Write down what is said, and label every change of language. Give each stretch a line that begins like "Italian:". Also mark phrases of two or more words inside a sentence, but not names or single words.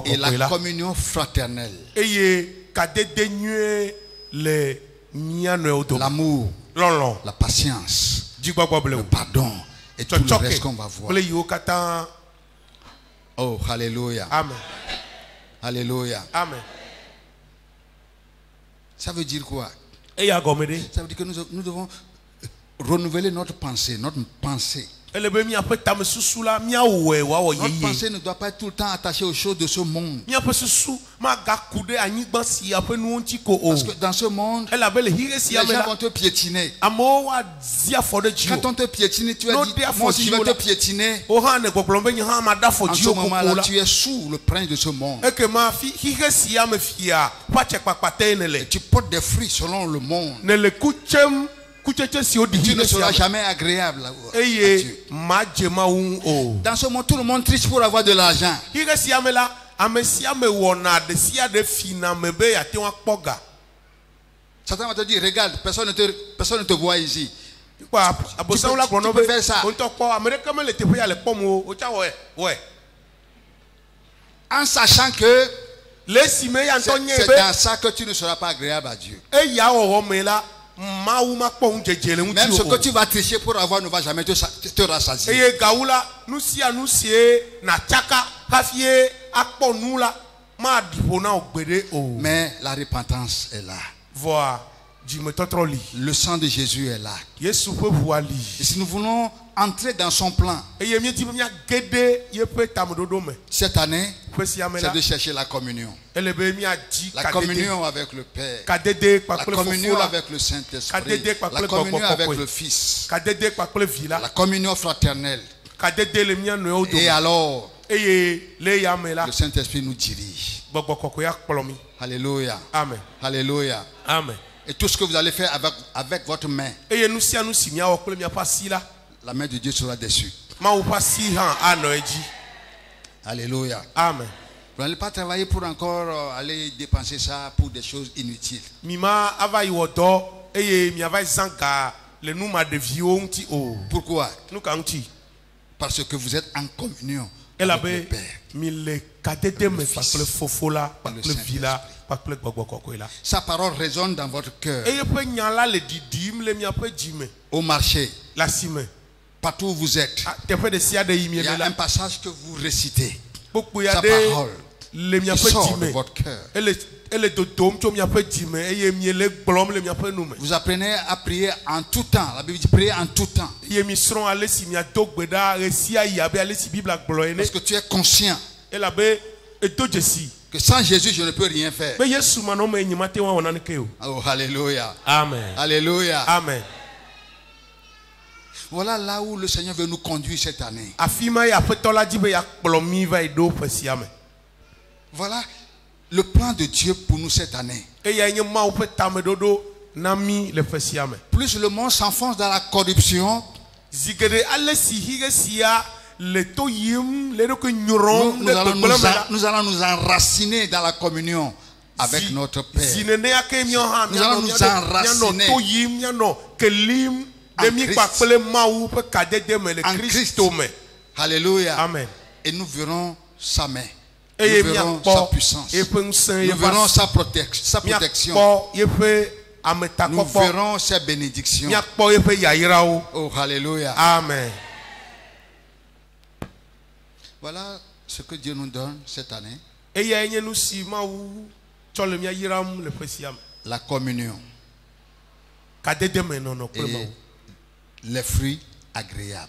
French: Et
Ewe: kɔkɔe la la.
French: communion fraternelle,
Ewe: Eye kadede nyuie le mia nɔewo dome.
French: l'amour,
Ewe: Lɔlɔ,
French: la patience,
Ewe: dzigbɔgbɔ ble le o.
French: pardon et tout le
Ewe: Tsɔtsɔke
French: reste qu'on va voir.
Ewe: kple yiwo katã.
French: Oh, alléluia. Amen. Alléluia. Amen. Ça veut dire quoi?
Ewe: Eya gɔme ɖe.
French: Ça veut dire que nous devons renouveler notre pensée.
Ewe: Ele be miaƒe tamesusu la miawɔe wòawɔ
French: Notre
Ewe: yeye.
French: pensée ne doit pas être tout le temps attachée aux choses de ce monde.
Ewe: Miaƒe susu magaku ɖe anyigba sia ƒe nuwo ŋuti ko o.
French: Parce que dans ce monde,
Ewe: Elabe le xixe
French: les
Ewe: sia me
French: gens
Ewe: la.
French: vont te piétiner.
Ewe: Amewo woazi afɔ ɖe dzi
French: Quand
Ewe: o.
French: on te piétine, tu as Non, dit, des moi aussi je vais
Ewe: afɔ
French: te
Ewe: dzi o la.
French: piétiner.
Ewe: O hã ne gbɔgblɔm be nye hã ma da afɔ
French: En
Ewe: dzi
French: ce
Ewe: o koko
French: moment-là,
Ewe: la.
French: tu es sous le prince de ce monde.
Ewe: Ekema xixe sia me fia ƒatse kpakpate ne le.
French: Tu portes des fruits selon le monde.
Ewe: Ne le kutsem kutsetse siwo ɖi
French: Tu ne
Ewe: xixe
French: seras
Ewe: sia
French: jamais agréable à Dieu.
Ewe: eye madze mawu ŋu o.
French: Dans ce monde, tout le monde triche pour avoir de l'argent.
Ewe: Xixe sia me la ame sia me wɔna ɖe sia ɖe fina me be yeate ŋu akpɔ ga.
French: Satan va te dire, regarde, personne ne te voit ici.
Ewe: Kpa abosanwo la gblɔ
French: tu
Ewe: nɔ
French: peux
Ewe: be
French: faire ça.
Ewe: o ŋutɔ kpɔ ame ɖeke me le teƒe ya le kpɔm o o tsa wɔe.
French: En sachant que
Ewe: Le esime ya ŋutɔ nye
French: c'est
Ewe: be
French: dans ça que tu ne seras pas agréable à Dieu.
Ewe: eya wɔwɔ me la mawu makpɔ ŋu dzedze le
French: Même ce
Ewe: ŋuti
French: que
Ewe: o.
French: tu vas tricher pour avoir ne va jamais te rassasier.
Ewe: Eye gawu la nu sia nu sie natsaka hafi akpɔ nu la maɖi ƒo na o gbeɖe o.
French: Mais la repentance est là.
Ewe: Vɔa dzimetɔtrɔ li.
French: Le sang de Jésus est là.
Ewe: Yesu ƒe ʋua li.
French: Et si nous voulons entrer dans son plan
Ewe: Eye miedi be miage ɖe yeƒe tameɖoɖo me.
French: cette année,
Ewe: Ƒe sia me
French: c'est la de chercher la communion.
Ewe: ele be miadzi
French: La
Ewe: kadede
French: communion avec le Père.
Ewe: kadede
French: La
Ewe: kpakple
French: communion
Ewe: fofo la
French: avec le Saint-Esprit.
Ewe: Kadede kpakple
French: La communion
Ewe: gbɔgbɔ
French: avec
Ewe: kɔkɔe.
French: le Fils.
Ewe: kadede kpakple vi la
French: La communion fraternelle.
Ewe: kadede le mia nɔewo
French: Et
Ewe: dome.
French: alors,
Ewe: Eye le ya me la
French: le Saint-Esprit nous dirige.
Ewe: gbɔgbɔ kɔkɔe akplɔ mi.
French: Alléluia. Amen. Alléluia. Amen. Et tout ce que vous allez faire avec votre main,
Ewe: Eye nu sia nu si miawɔ kple miaƒe asi la
French: la main de Dieu sera dessus.
Ewe: mawu ƒe asi hã anɔ edzi.
French: Alléluia. Amen. Vous n'allez pas travailler pour encore aller dépenser ça pour des choses inutiles.
Ewe: Mima ava yi wɔ dɔ eye miava zã ga le nu ma ɖeviwo ŋuti o.
French: Pourquoi?
Ewe: Nu ka ŋuti?
French: Parce que vous êtes en communion avec le
Ewe: Elabe
French: Père.
Ewe: mi le kadede me kpakple fofo la kpakple vi la kpakple gbɔgbɔ kɔkɔe la.
French: Sa parole résonne dans votre cœur.
Ewe: Eye ƒe nya la le ɖiɖim le miaƒe dzi me
French: Au marché,
Ewe: le asime.
French: partout où vous êtes,
Ewe: Teƒe ɖe sia ɖe yi
French: il
Ewe: mie
French: y a
Ewe: le la
French: un passage que vous récitez.
Ewe: kpokpo ya
French: Sa
Ewe: ɖe
French: parole
Ewe: le
French: qui
Ewe: miaƒe
French: sort
Ewe: dzi
French: de
Ewe: me
French: votre cœur.
Ewe: ele dodom tso miaƒe dzi me eye mie le gblɔm le miaƒe nu me.
French: Vous apprenez à prier en tout temps. La Bible dit prier en tout temps.
Ewe: Eye mi srɔ̃ ale si miado gbe ɖa ɣe sia ɣi abe ale si Biblia gblɔ ene.
French: Parce que tu es conscient
Ewe: Elabe edo dzesi
French: que sans Jésus, je ne peux rien faire.
Ewe: be Yesu manɔme nye mate wɔn awɔ naneke o.
French: Oh, alléluia. Amen. Alléluia. Amen. Voilà là où le Seigneur veut nous conduire cette année.
Ewe: Afi ma ye aƒetɔ la dzi be yakplɔ mi va yi ɖo ƒe sia me.
French: Voilà le plan de Dieu pour nous cette année.
Ewe: Eya nye Mawu ƒe tameɖoɖo na mi le ƒe sia me.
French: Plus le monde s'enfonce dans la corruption,
Ewe: Zi geɖe ale si xixe sia le to yim le eɖokui nyrɔm
French: nous
Ewe: ɖe
French: allons
Ewe: gbegblẽ me la.
French: nous allons nous enraciner dans la communion avec
Ewe: Zi-
French: notre Père.
Ewe: Zi nenea ke miawo hã
French: Nous allons nous enraciner
Ewe: mianɔ to yim mianɔ kelim ɖe
French: en
Ewe: mi
French: Christ.
Ewe: kpakple Mawu ƒe kadede me le
French: En
Ewe: Kristo me.
French: Alléluia. Amen. Et nous verrons sa main.
Ewe: Eye
French: Nous verrons sa
Ewe: miakpɔ
French: puissance.
Ewe: eƒe ŋusẽ
French: Nous verrons
Ewe: yeƒe
French: sa protection.
Ewe: miakpɔ yeƒe
French: Nous
Ewe: ametakpɔkpɔ
French: verrons ses bénédictions.
Ewe: miakpɔ yeƒe yayrawo.
French: Oh, alléluia. Amen. Voilà ce que Dieu nous donne cette année.
Ewe: Eyae nye nu si Mawu tsɔ le mía yram le ƒe sia me.
French: la communion
Ewe: Kadede me nɔnɔ kple
French: et
Ewe: Mawu.
French: les fruits agréables.